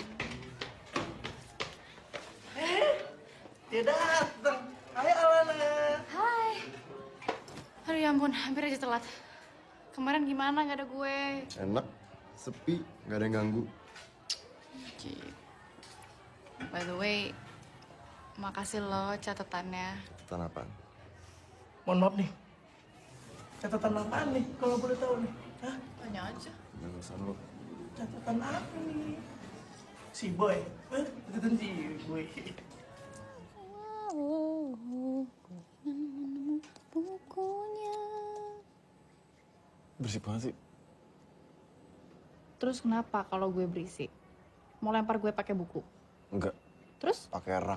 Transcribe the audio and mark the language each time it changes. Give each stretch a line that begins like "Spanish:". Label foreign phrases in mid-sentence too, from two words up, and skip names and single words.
Indonesian: Dia datang. Hai Alana. Hai. Aduh ya ampun, hampir aja telat. Kemarin gimana nggak ada gue? Enak, sepi, nggak ada yang ganggu. Gitu.
English: By the way,
Indonesian: Makasih lo catatannya. Catatan apaan? Mohon maaf nih. Catatan apaan nih kalau boleh tahu nih? Hah? Tanya aja. Bagusan lo. Catatan apa nih? Si Boy. Catatan si Boy. Bukunya. Bersih banget sih. Terus kenapa kalau gue berisik? Mau lempar gue pakai buku? Enggak. Terus? Pakai rak.